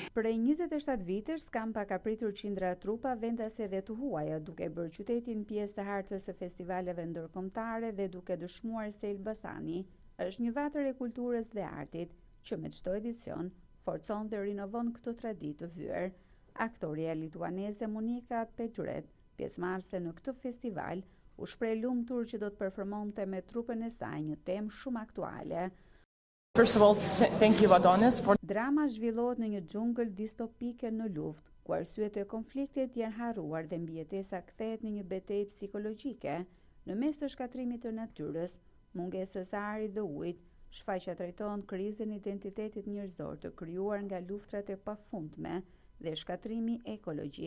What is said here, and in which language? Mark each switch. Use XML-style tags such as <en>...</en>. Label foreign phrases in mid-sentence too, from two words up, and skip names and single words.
<sq>Prej 27 vitesh, Skampa ka pritur qindra trupa vendase dhe të huaja, duke bërë qytetin pjesë të hartës së festivaleve ndërkombëtare dhe duke dëshmuar se Elbasani është një vatër e kulturës dhe artit, që me çdo edicion forcon dhe rinovon këtë traditë të vyer. Aktoria lituaneze Monika Petruret, pjesëmarrëse në këtë festival, u shpreh lumtur që do të performonte me trupën e saj një temë shumë aktuale.</sq> <en>First of all, thank you Adonis for.</en> <sq>Drama zhvillohet në një xhungël distopike në luftë, ku arsyet e konfliktit janë harruar dhe mbijetesa kthehet në një betejë psikologjike. Në mes të shkatrimit të natyrës, mungesës së ajrit dhe ujit, shfaqja trajton krizën e identitetit njerëzor të krijuar nga luftrat e pafundme dhe shkatrimi ekologjik.</sq>